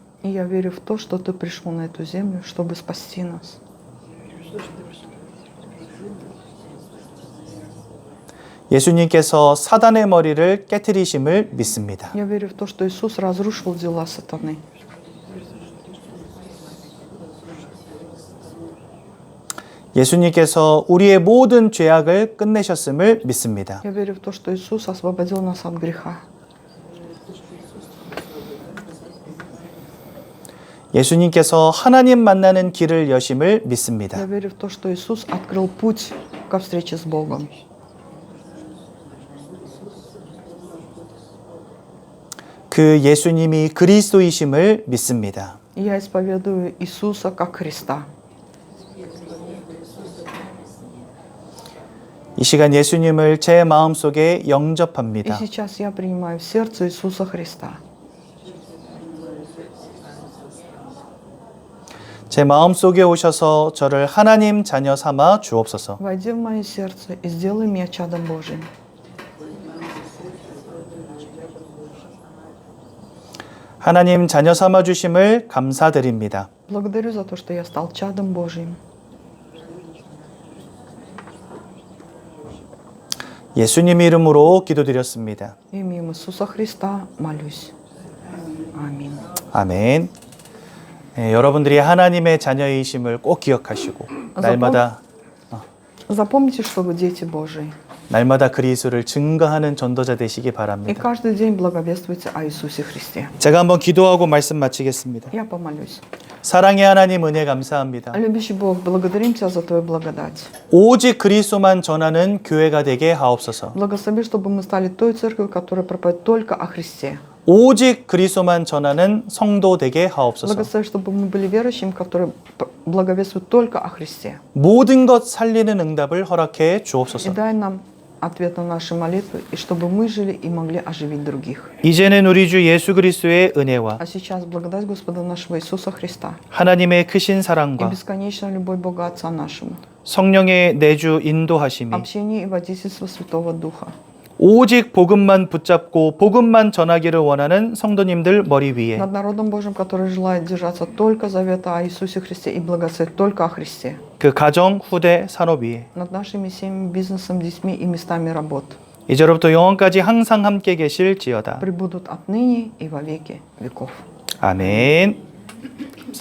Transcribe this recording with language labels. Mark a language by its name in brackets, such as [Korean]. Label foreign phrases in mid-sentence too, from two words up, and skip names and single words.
[Russian] И я верю в то, что ты пришел на эту землю, чтобы спасти нас. [Korean] 예수님께서 사단의 머리를 깨뜨리심을 믿습니다. [Russian] Я верю в то, что Иисус разрушил дела сатаны. [Korean] 예수님께서 우리의 모든 죄악을 끝내셨음을 믿습니다. [Russian] Я верю в то, что Иисус освободил нас от греха. [Korean] 예수님께서 하나님 만나는 길을 여심을 믿습니다. [Russian] Я верю в то, что Иисус открыл путь ко встрече с Богом. [Korean] 그 예수님이 그리스도이심을 믿습니다. [Russian] И я исповедую Иисуса как Христа. [Korean] 이 시간 예수님을 제 마음속에 [Russian] И [Korean] 영접합니다. [Russian] сейчас я принимаю в сердце Иисуса Христа. [Korean] 제 마음속에 오셔서 저를 하나님 자녀 삼아 주옵소서. [Russian] Войди в мое сердце и сделай меня чадом Божьим. [Korean] 하나님 자녀 삼아 주심을 감사드립니다. [Russian] Благодарю за то, что я стал чадом Божьим. [Korean] 예수님 이름으로 기도드렸습니다. [Russian] Именем Иисуса Христа молюсь. Аминь. [Korean] 아멘. 여러분들이 하나님의 자녀이심을 꼭 기억하시고 날마다 [Russian] Запомните, что вы дети Божьи. [Korean] 그리스도를 증거하는 전도자 되시기 [Russian] И [Korean] 바랍니다. [Russian] каждый день благовествуйте о Иисусе Христе. [Korean] 제가 한번 기도하고 말씀 마치겠습니다. [Russian] Я помолюсь. [Korean] 사랑의 하나님 은혜 감사합니다. [Russian] Любящий Бог, благодарим Тебя за Твою благодать. [Korean] 오직 그리스도만 전하는 교회가 되게 하옵소서. [Russian] Благослови, чтобы мы стали той церковью, которая проповедует только о Христе. [Korean] 오직 그리스도만 전하는 성도 되게 하옵소서. [Russian] Благослови, чтобы мы были верующими, которые благовествуют только о Христе. [Korean] 모든 것 살리는 응답을 허락해 [Russian] И [Korean] 주옵소서. [Russian] дай нам ответ на наши молитвы, и чтобы мы жили и могли оживить других. [Korean] 이제는 우리 주 예수 그리스도의 은혜와 [Russian] А сейчас благодать Господа нашего Иисуса Христа [Korean] 하나님의 크신 [Russian] и [Korean] 사랑과 [Russian] бесконечная любовь Бога Отца нашему, [Korean] 성령의 내주 인도하심이 [Russian] общение и водительство Святого Духа, [Korean] 오직 복음만 붙잡고 복음만 전하기를 원하는 성도님들 머리 위에 [Russian] над народом Божьим, который желает держаться только завета о Иисусе Христе и благословить только о Христе, [Korean] 그 가정, 후대, 산업 위에 [Russian] над нашими семьями, бизнесом, детьми и местами работ, [Korean] 이제로부터 영원까지 항상 함께 계실지어다. [Russian] пребудут отныне и во веки веков. [Korean] 아멘.